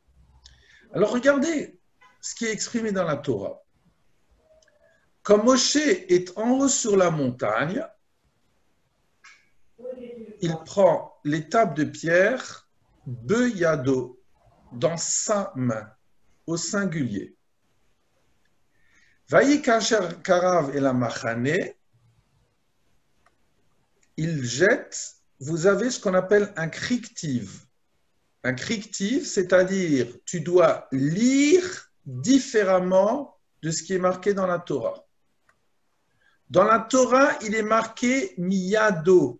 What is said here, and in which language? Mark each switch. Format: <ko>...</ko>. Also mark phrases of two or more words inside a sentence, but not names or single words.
<fr>Alors, regardez ce qui est exprimé dans la Torah. Comme Moshe est en haut sur la montagne, il prend les tables de pierre, beyado, dans sa main, au singulier.</fr> <he>Vayi kasher karav el hamachane,</he> <fr>il jette, vous avez ce qu'on appelle un crictive. Un crictive, c'est-à-dire tu dois lire différemment de ce qui est marqué dans la Torah. Dans la Torah, il est marqué miyado.</fr>